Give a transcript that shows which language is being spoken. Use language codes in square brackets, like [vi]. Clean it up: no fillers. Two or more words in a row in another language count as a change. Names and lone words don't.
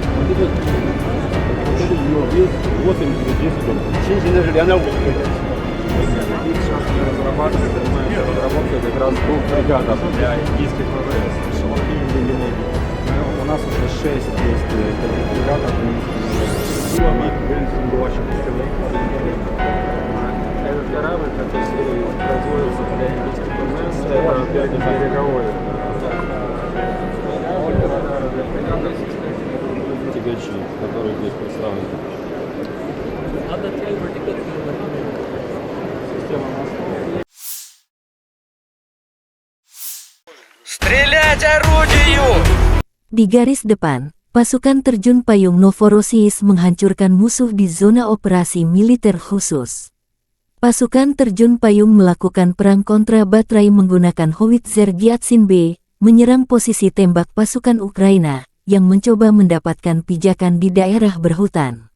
[zh] 这个有5分这个金属的，轻型的是2.5分的。 [ru] У нас уже 6 есть ребята, корабль, который производится для энергетики ТМС, это береговой. Тягачи, которые здесь представлены. Система мостов. Стрелять орудию! [id] Di garis depan, pasukan terjun payung Novorossiysk menghancurkan musuh di zona operasi militer khusus. Pasukan terjun payung melakukan perang kontra baterai menggunakan howitzer Gyatsin B, menyerang posisi tembak pasukan Ukraina, yang mencoba mendapatkan pijakan di daerah berhutan.